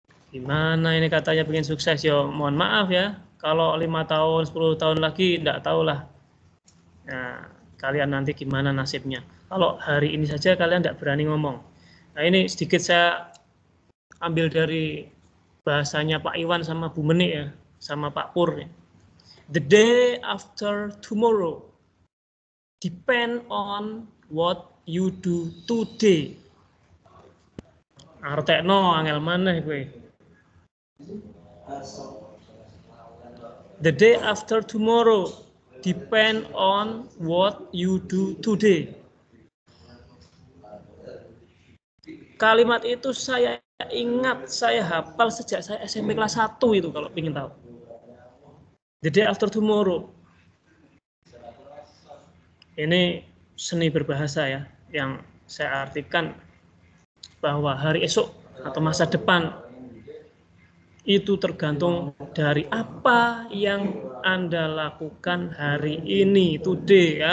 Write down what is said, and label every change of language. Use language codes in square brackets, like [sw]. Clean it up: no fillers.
[id] Gimana ini katanya pengen sukses, yo mohon maaf ya. Kalau 5 tahun, 10 tahun lagi nggak tahu lah. Nah, kalian nanti gimana nasibnya. Kalau hari ini saja kalian nggak berani ngomong. Nah ini sedikit saya ambil dari bahasanya Pak Iwan sama Bu Menik ya, sama Pak Pur ya. [en] The day after tomorrow depend on what you do today. [jv] Artekno angel maneh kowe. [en] The day after tomorrow depend on what you do today. [id] Kalimat itu saya ingat, saya hafal sejak saya SMP kelas 1 itu kalau ingin tahu. [en] The day after tomorrow. [id] Ini seni berbahasa ya, yang saya artikan bahwa hari esok atau masa depan itu tergantung dari apa yang Anda lakukan hari ini, today.